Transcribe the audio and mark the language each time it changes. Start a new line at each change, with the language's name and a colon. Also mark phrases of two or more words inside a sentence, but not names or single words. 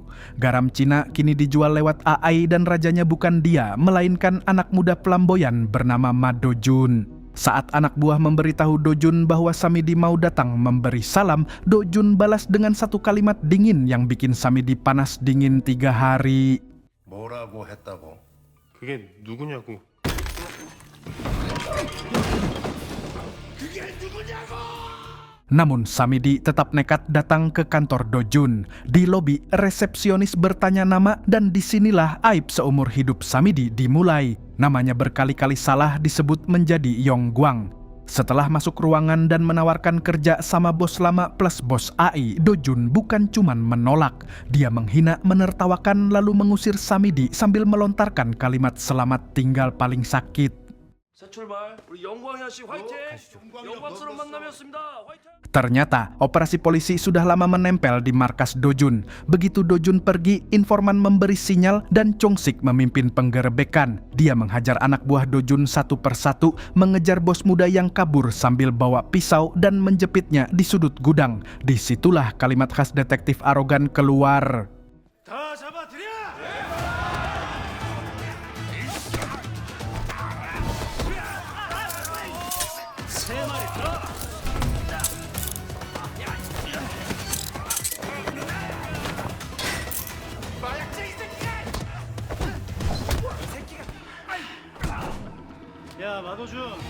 Indonesian: Garam Cina kini dijual lewat AI dan rajanya bukan dia, melainkan anak muda flamboyan bernama Ma Do-jun. Saat anak buah memberitahu Do-jun bahwa Samidi mau datang memberi salam, Do-jun balas dengan satu kalimat dingin yang bikin Samidi panas dingin 3 hari.
Korean: 뭐라고 했다고? 그게 누구냐고.
Indonesian: Namun Samidi tetap nekat datang ke kantor Do-jun. Di lobi, resepsionis bertanya nama dan disinilah aib seumur hidup Samidi dimulai. Namanya berkali-kali salah disebut menjadi Yong-gwang. Setelah masuk ruangan dan menawarkan kerja sama bos lama plus bos AI, Do-jun bukan cuman menolak. Dia menghina, menertawakan, lalu mengusir Samidi sambil melontarkan kalimat selamat tinggal paling sakit.
Korean: 새 출발. 우리 영광이 아씨 화이팅! 영광스러운 만남이었습니다. 화이팅!
Indonesian: Ternyata, operasi polisi sudah lama menempel di markas Do-jun. Begitu Do-jun pergi, informan memberi sinyal dan Chong-sik memimpin penggerebekan. Dia menghajar anak buah Do-jun satu persatu, mengejar bos muda yang kabur sambil bawa pisau dan menjepitnya di sudut gudang. Disitulah kalimat khas detektif arogan keluar.
Korean: 다 잡아들여! 세 마리 더! 야, 마도준.